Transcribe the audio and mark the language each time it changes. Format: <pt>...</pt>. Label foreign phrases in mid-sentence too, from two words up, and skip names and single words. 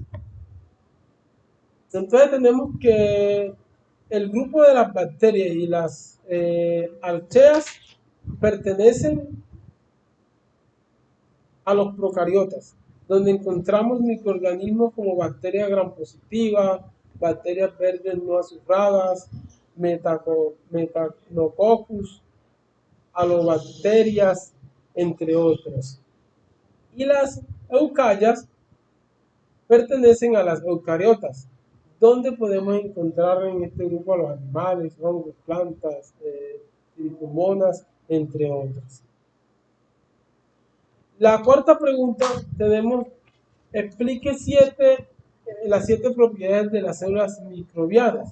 <es>Entonces tenemos que el grupo de las bacterias y las archeas pertenecen a los procariotas, donde encontramos microorganismos como bacterias gram positivas, bacterias verdes no azufradas, Metanococcus, alobacterias, entre otras. Y las eucariotas pertenecen a las eucariotas, donde podemos encontrar en este grupo a los animales, hongos, plantas, tricomonas, entre otras. La cuarta pregunta tenemos, explique las 7 propiedades de las células microbianas.</es>